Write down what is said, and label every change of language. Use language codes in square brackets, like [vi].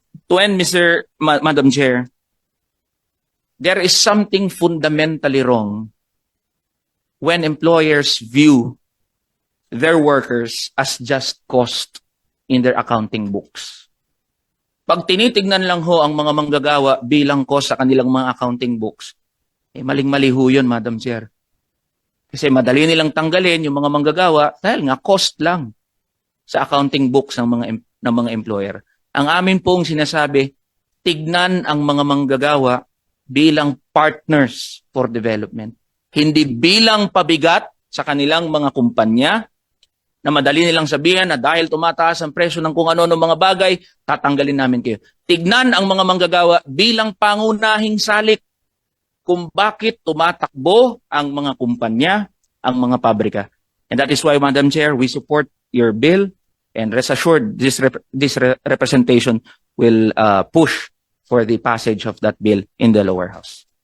[en] To end, Madam Chair, there is something fundamentally wrong when employers view their workers as just cost in their accounting books. [tl] Pag tinitignan lang ho ang mga manggagawa bilang cost sa kanilang mga accounting books, maling-mali ho yun, Madam Chair. Kasi madali nilang tanggalin yung mga manggagawa dahil nga cost lang sa accounting books ng mga employer. Ang amin pong sinasabi, tignan ang mga manggagawa bilang [en] partners for development. [tl] Hindi bilang pabigat sa kanilang mga kumpanya na madali nilang sabihin na dahil tumataas ang presyo ng kung ano ng mga bagay, tatanggalin namin kayo. Tignan ang mga manggagawa bilang pangunahing salik kung bakit tumatakbo ang mga kumpanya, ang mga pabrika. [en] And that is why, Madam Chair, we support your bill and rest assured this representation will push for the passage of that bill in the lower house.